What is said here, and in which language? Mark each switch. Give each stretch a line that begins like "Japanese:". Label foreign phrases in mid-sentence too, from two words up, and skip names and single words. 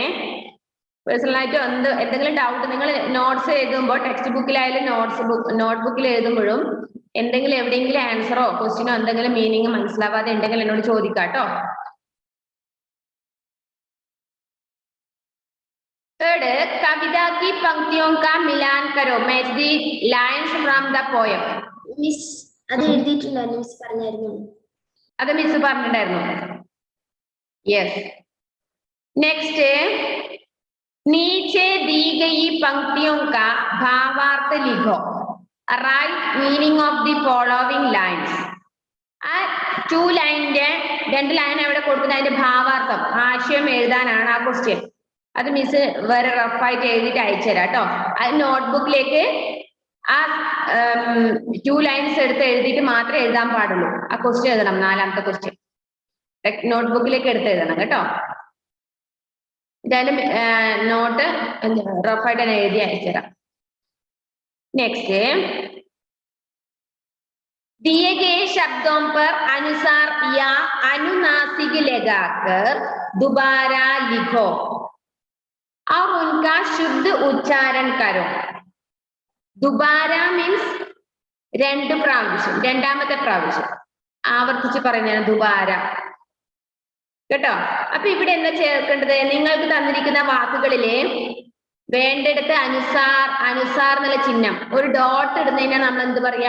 Malayalam: പേഴ്സണലായിട്ട് എന്തെങ്കിലും ഡൗട്ട് നിങ്ങൾ നോട്ട്സ് എഴുതുമ്പോൾ, ടെക്സ്റ്റ് ബുക്കിലായാലും നോട്ട് ബുക്കിൽ എഴുതുമ്പോഴും എന്തെങ്കിലും എവിടെയെങ്കിലും ആൻസറോ ക്വസ്റ്റ്യനോ എന്തെങ്കിലും മീനിങ് മനസ്സിലാവാതെ ഉണ്ടെങ്കിൽ എന്നോട് ചോദിക്കാട്ടോ.
English: Third,
Hindi: कविता की पंक्तियों का मिलान करो.
English: Match the lines from the poem. Miss,
Malayalam: അത് എഴുതിയിട്ടില്ല. മിസ് പറഞ്ഞായിരുന്നു. അത് മിസ് പറഞ്ഞിട്ടുണ്ടായിരുന്നു. യെസ്. നെക്സ്റ്റ്,
Hindi: नीचे दी गई पंक्तियों का भावार्थ लिखो.
English: Write meaning of the following lines.
Malayalam: ആ 2 ലൈനിന്റെ 2 ലൈൻ എവിടെ കൊടുക്കുന്നത് അതിന്റെ ഭാവാർത്ഥം ആശയം എഴുതാനാണ് ആ ക്വസ്റ്റ്യൻ. അത് മിസ് വേറെ റഫായിട്ട് എഴുതിയിട്ട് അയച്ചുതരാം കേട്ടോ. അത് നോട്ട്ബുക്കിലേക്ക് ആ 2 ലൈൻസ് എടുത്ത് എഴുതിയിട്ട് മാത്രമേ എഴുതാൻ പാടുള്ളൂ. ആ ക്വസ്റ്റ്യൻ എഴുതണം, 4ാമത്തെ ക്വസ്റ്റ്യൻ നോട്ട്ബുക്കിലേക്ക് എടുത്ത് എഴുതണം കേട്ടോ. എന്തായാലും നോട്ട് റഫായിട്ട് തന്നെ എഴുതി അയച്ചുതരാം. നെക്സ്റ്റ്,
Hindi: दिए गए शब्दों पर अनुसार या अनुनासिक लगाकर दोबारा लिखो और उनका शुद्ध उच्चारण करो.
Malayalam: दोबारा मीन्स 2 പ്രാവശ്യം, 2ാമത്തെ പ്രാവശ്യം ആവർത്തിച്ച് പറയുന്നതാണ് ദുബാര കേട്ടോ. അപ്പൊ ഇവിടെ എന്താ ചേർക്കേണ്ടത്? നിങ്ങൾക്ക് തന്നിരിക്കുന്ന വാക്കുകളില് വേണ്ടിടത്ത് അനുസാർ, അനുസാർ എന്നുള്ള ചിഹ്നം ഒരു ഡോട്ട് ഇടുന്നതിനാ നമ്മൾ എന്ത് പറയാ?